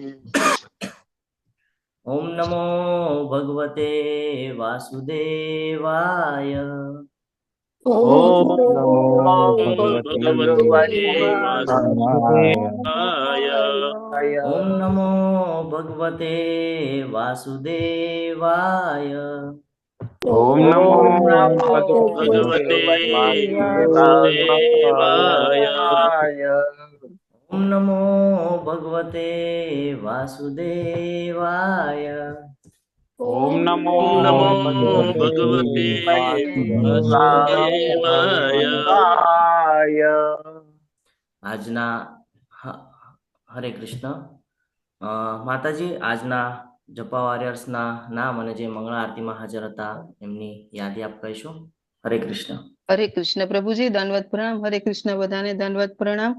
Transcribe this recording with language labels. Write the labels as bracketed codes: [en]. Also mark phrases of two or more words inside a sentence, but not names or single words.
[sa] ઓમ નમો ભગવતે વાસુદેવાય ઓમ नमो ભગવતે ઓમ નમો ભગવતે વાસુદેવાય ओम नमो भगवते वासुदेवाय ઓમ નમો ભગવતે વાસુદેવાય ओम नमो भगवते वासुदेवाय [gu] આજના હરે કૃષ્ણ માતાજી આજના જપા વોરિયર્સના નામ અને જે મંગળા આરતીમાં હાજર હતા એમની યાદી આપ કહીશું. હરે કૃષ્ણ. હરે કૃષ્ણ પ્રભુજી દંડવત પ્રણામ. હરે કૃષ્ણ બધાને દંડવત પ્રણામ.